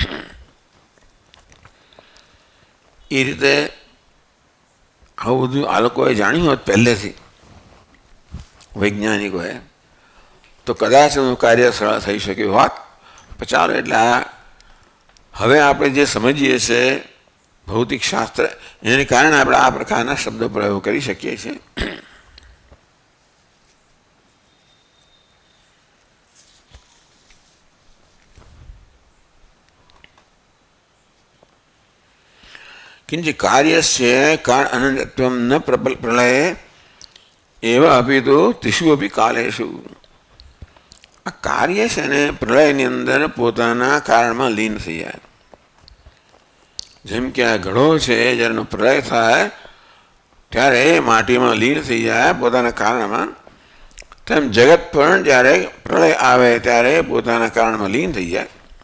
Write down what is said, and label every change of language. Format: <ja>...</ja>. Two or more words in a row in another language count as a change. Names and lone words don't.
<gu>એ રીતે આવું બધું આ લોકોએ જાણ્યું હોત પહેલેથી, વૈજ્ઞાનિકોએ, તો કદાચ એનું કાર્ય સરળ થઈ શક્યું હોત. ચાલો, એટલે આ હવે આપણે જે સમજીએ છીએ ભૌતિક શાસ્ત્ર, એને કારણે આપણે આ પ્રકારના શબ્દ પ્રયોગ કરી શકીએ છીએ.</gu> <sa>किंचित कार्यस्य कारण अनन्यत्वं न प्रलये एव अपि तो त्रिषु अपि कालेषु.</sa> <gu>આ કાર્ય છે ને પ્રલયની અંદર પોતાના કારણમાં લીન થઈ જાય. જેમ કે આ ઘડો છે, જ્યારે પ્રલય થાય ત્યારે માટીમાં લીન થઈ જાય પોતાના કારણમાં, તેમ જગત પણ જ્યારે પ્રલય આવે ત્યારે પોતાના કારણમાં લીન થઈ જાય.</gu>